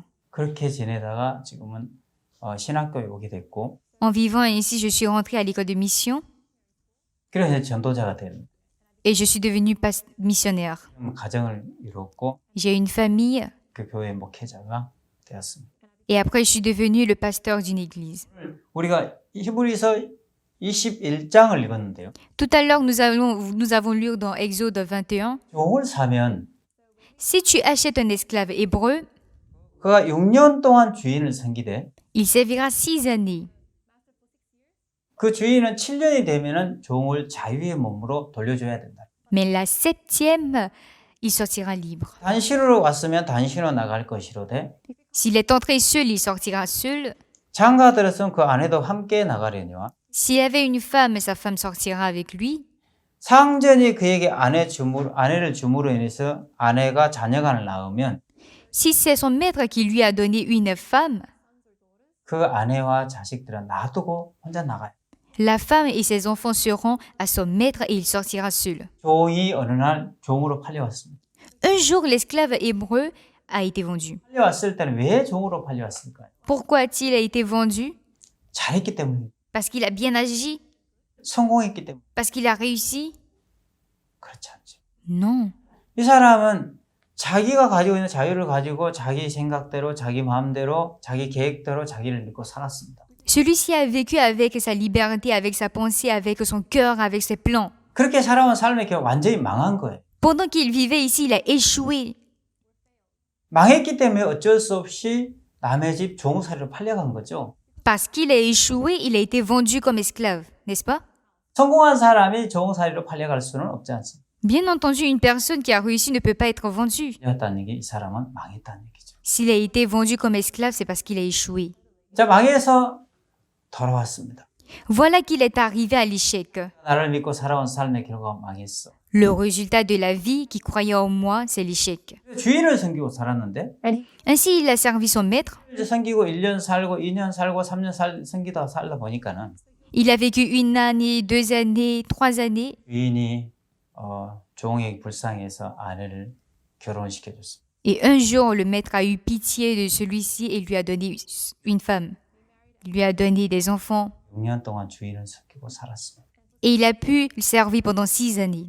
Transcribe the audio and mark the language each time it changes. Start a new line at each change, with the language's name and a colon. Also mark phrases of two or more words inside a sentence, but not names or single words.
Korean: 그렇게 지내다가 지금은 신학교에 오게 됐고
French: En vivant ainsi, je suis rentrée à l'école de mission
Korean: 그래서 전도자가 됩니다.
French: et je suis devenue missionnaire.
Korean: 가정을 이뤘고
French: J'ai une famille
Korean: 그 교회 목회자가 되었습니다.
French: et après, je suis devenue le pasteur d'une église.
Korean: 우리가 히브리서 21장을 읽었는데요.
French: Tout à l'heure, nous avons lu dans Exode 21,
Korean: 종을 사면
French: si tu achètes un esclave hébreu,
Korean: 그가 6년 동안 주인을 섬기되
French: il servira 6 années.
Korean: 그 주인은 7년이 되면은 종을 자유의 몸으로 돌려줘야 된다.
French: Mais la 7e, il sortira libre.
Korean: 단신으로 왔으면 단신으로 나갈 것이로되
French: S'il est entré seul, il sortira seul.
Korean: 장가 들었으면 그 아내도 함께 나가려니와
French: S'il avait une femme, sa femme sortira avec lui.
Korean: 상전이 그에게 아내를 줌으로 인해서 아내가 자녀간을 낳으면
French: Si c'est son maître qui lui a donné une femme,
Korean: 그 아내와 자식들은 놔두고 혼자 나가요.
French: la femme et ses enfants seront à son maître et il sortira seul.
Korean: 종이 어느 날 종으로 팔려왔습니다.
French: Un jour, l'esclave hébreu a été vendu.
Korean: 팔려왔을 때는 왜 종으로 팔려왔을까요?
French: Pourquoi a-t-il été vendu?
Korean: 잘했기 때문에,
French: Parce qu'il a bien agi?
Korean: 성공했기 때문에.
French: Parce qu'il a réussi?
Korean: 그렇지 않죠.
French: Non.
Korean: 이 사람은 자기가 가지고 있는 자유를 가지고 자기 생각대로, 자기 마음대로, 자기 계획대로 자기를 믿고 살았습니다.
French: Celui-ci a vécu avec sa liberté, avec sa pensée, avec son cœur, avec ses plans.
Korean: 그렇게 살아온 삶의 결과 완전히 망한 거예요.
French: Pendant qu'il vivait ici, il a échoué.
Korean: 망했기 때문에 어쩔 수 없이 남의 집 종살이로 팔려간 거죠.
French: Parce qu'il a échoué, il a été vendu comme esclave, n'est-ce pas?
Korean: 성공한 사람이 종살이로 팔려갈 수는 없지 않습니다.
French: Bien entendu, une personne qui a réussi ne peut pas être vendue.
Korean: 이었다는 얘기, 이 사람은 망했다는 얘기죠.
French: S'il a été vendu comme esclave, c'est parce qu'il a échoué.
Korean: 자, 망해서 돌아왔습니다.
French: Voilà qu'il est arrivé à l'échec.
Korean: 나를 믿고 살아온 삶의 결과가 망했어.
French: Le résultat de la vie qui croyait en moi, c'est l'échec.
Korean: 주인을 섬기고 살았는데
French: Ainsi, il a servi son maître.
Korean: 이제 섬기고 1년 살고 2년 살고 3년 섬기다 살다 보니까는
French: Il a vécu 1 année, 2 années, 3 années.
Korean: 주인이 종에게 불쌍해서 아내를 결혼시켜줬습니다.
French: Et un jour, le maître a eu pitié de celui-ci et lui a donné une femme. Il lui a donné des enfants.
Korean: 6년 동안 주인을 섬기고 살았습니다.
French: Et il a pu le servir pendant 6 années.